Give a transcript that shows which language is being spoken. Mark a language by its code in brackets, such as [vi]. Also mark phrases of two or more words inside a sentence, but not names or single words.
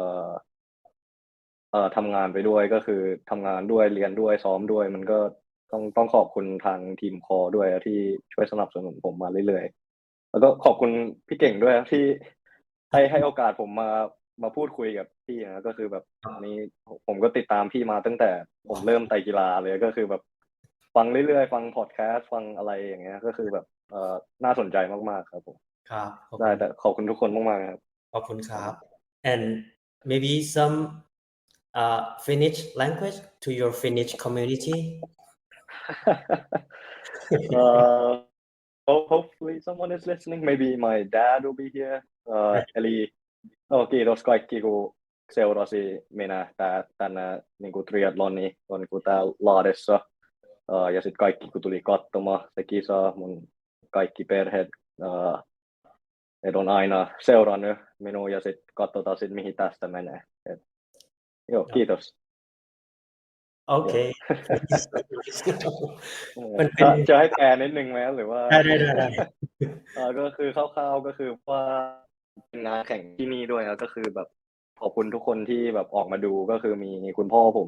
[th] ทำงานไปด้วยก็คือทำงานด้วยเรียนด้วยซ้อมด้วยมันก็ต้องขอบคุณทางทีมคอด้วยที่ช่วยสนับสนุนผมมาเรื่อยๆแล้วก็ขอบคุณพี่เก่งด้วยที่ให้โอกาสผมมาพูดคุยกับพี่นะก็คือแบบอันนี้ผมก็ติดตามพี่มาตั้งแต่ผมเริ่มไตรกีฬาเลยก็คือแบบฟังเรื่อยๆฟังพอดแคสต์ฟังอะไรอย่างเงี้ยก็คือแบบน่าสนใจมากๆครับผม ครับ ได้แต่ขอบคุณทุกคนมากๆครับ ขอบคุณครับ [en] and maybe some Finnish language to your Finnish community hopefully someone is listening maybe my dad will be here [fi] eli kiitos kaikki kun seurasi minä tänä niinku triathloni on niinku täällä Lahdessa ja sit kaikki kun tuli katsomaan se kisa mun kaikki perheet et on aina seurannut minua ja sit katsotaan sit mihin tästä menee joo kiitos [th] โอเค จะให้แปลนิดนึงไหมหรือว่า ได้ ก็คือคร่าวๆก็คือว่าเป็นงานแข่งที่นี่ด้วยก็คือแบบขอบคุณทุกคนที่แบบออกมาดูก็คือมีคุณพ่อผม